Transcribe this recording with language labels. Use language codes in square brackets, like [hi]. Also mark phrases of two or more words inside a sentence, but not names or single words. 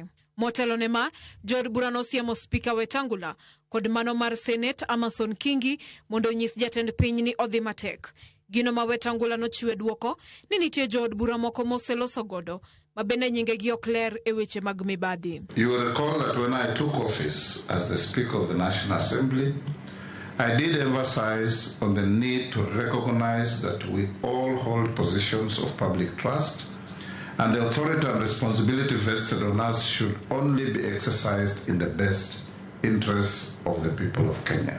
[luo] Motelo ne ma, jood bura nosiemo spika Wetangula kod mano mar Senate Amason Kingi mondo nyis jatend piny ni odhi matek. Gino ma Wetangula nochiwe duoko ni nitie jood bura moko moseloso godo mabende nyingegi ok ler e weche mag mibadhi. [en] You will recall that when I took office as the Speaker of the National Assembly, I did emphasize on the need to recognize that we all hold positions of public trust, and the authority and responsibility vested on us should only be exercised in the best interests of the people of Kenya.